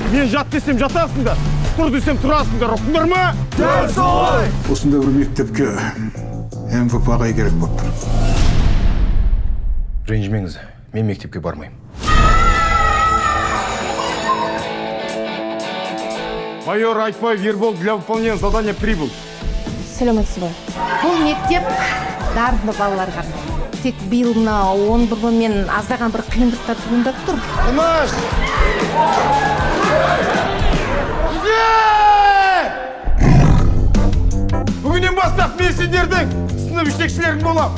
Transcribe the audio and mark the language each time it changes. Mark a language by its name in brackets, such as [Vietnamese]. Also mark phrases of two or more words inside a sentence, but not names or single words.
[Kazakh] Мен жат десем жатасыңдар, тұр десем тұрасыңдар, ұқтыңдар ма? Дәл солай! Осында бір мектепке МВП ағай керек болып тұр. Ренжімеңіз, мен мектепке бармаймын. [Russian] Майор Айтбаев Ербол для выполнения задания прибыл. [Kazakh] Сәлеметсіз бай. Бұл мектеп дарынды балаларға. Тек биылына 11 мен аздаған бір қиындықтар туындап тұр. Тыныш! Бүгіннен бастап мен сендердің сынып жетекшілерің болам.